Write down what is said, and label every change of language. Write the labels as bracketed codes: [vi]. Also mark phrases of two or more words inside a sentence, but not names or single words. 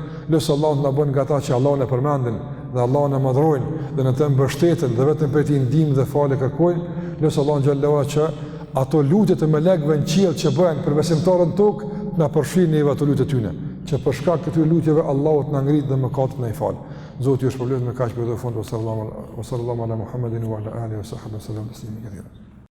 [sq] Lutë Allahu na bën nga ata që Allahun e përmendin dhe Allahun e madhrojnë dhe në të mbështeten dhe vetëm prej tij ndihmë dhe falë kërkojnë. Lutë Allahun [ar] جل وعلا [sq] që ato lutje të melekëve në qiell që bëhen për besimtarën tokë na përfshin në ato lutje tyne. që për shkak të këtyre lutjeve Allahu të na ngrit dhe mëkatet na i fal. Zoti ju shpëlbojë me kaq për fund. [ar] صلى الله على محمد وعلى آله وصحبه وسلم.